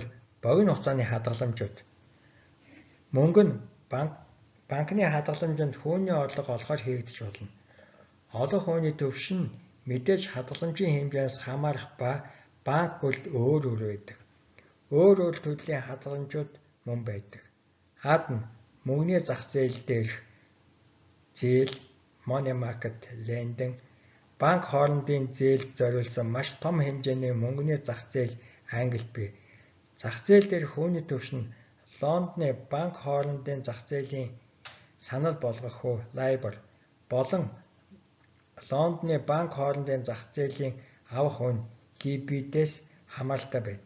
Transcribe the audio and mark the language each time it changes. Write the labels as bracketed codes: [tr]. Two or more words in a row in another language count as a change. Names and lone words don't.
[mn] Богино хугацааны хадгаламжууд. Мөнгө нь банкны хадгаламжинд хүүний орлого олохоор хийгдэж болно. Олох хүүний түвш нь мэдээж хадгаламжийн хэмжээс хамаарах ба банк бүрд өөр байдаг. Өөр төрлийн хадгаламжууд мөн байдаг. А-д нь мөнгөний зах зээл дээрх зээл, [en] money market lending, [mn] банк хоорондын зээлд зориулсан маш том хэмжээний мөнгөний зах зээл Англид бий. Зах зээл дээрх хүүний түвш нь Лондоны банк хоорондын зах зээлийн санал болгох хүү LIBOR болон Лондоны банк хоорондын зах зээлийн авах үн LIBOR-ээс хамааралтай байдаг.